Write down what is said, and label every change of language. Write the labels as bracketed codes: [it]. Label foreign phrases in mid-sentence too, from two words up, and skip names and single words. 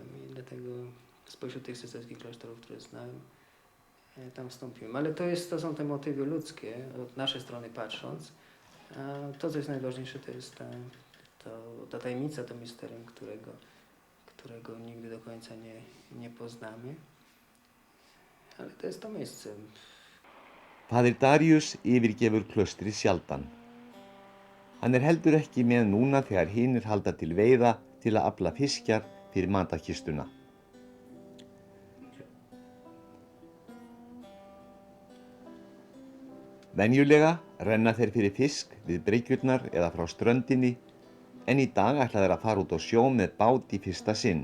[pl] I dlatego spośród tych cysterskich klasztorów, które znałem, tam wstąpiłem. Ale to są te motywy ludzkie, od naszej strony patrząc. A to, co jest najważniejsze, to jest ta tajemnica, to misterium, którego nigdy do końca nie poznamy. Ale to jest to miejsce. [is] Faðir Darius yfirgefur klaustrið sjaldan. Hann er heldur ekki með núna þegar hinir halda til veiða til að afla fiskjar fyrir matarkistuna. Venjulega renna þeir fyrir fisk við bryggjurnar eða frá ströndinni, en í dag ætla þeir að fara út á sjó með bát í fyrsta sinn.